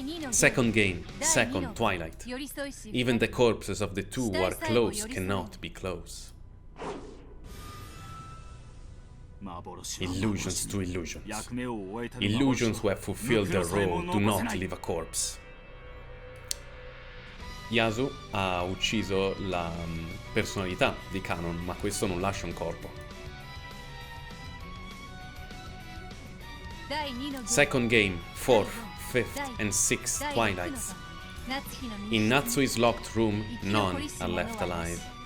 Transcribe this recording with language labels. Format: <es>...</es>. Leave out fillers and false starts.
<en>Second game, second Twilight. Even the corpses of the two who are close cannot be close. Illusions to illusions. Illusions who have fulfilled their role do not leave a corpse.</en> <it>Yasu ha ucciso la personalità di Kanon, ma questo non lascia un corpo.</it> <en>Second game, fourth, fifth and sixth Twilights. In Natsui's locked room, none are left alive.</en>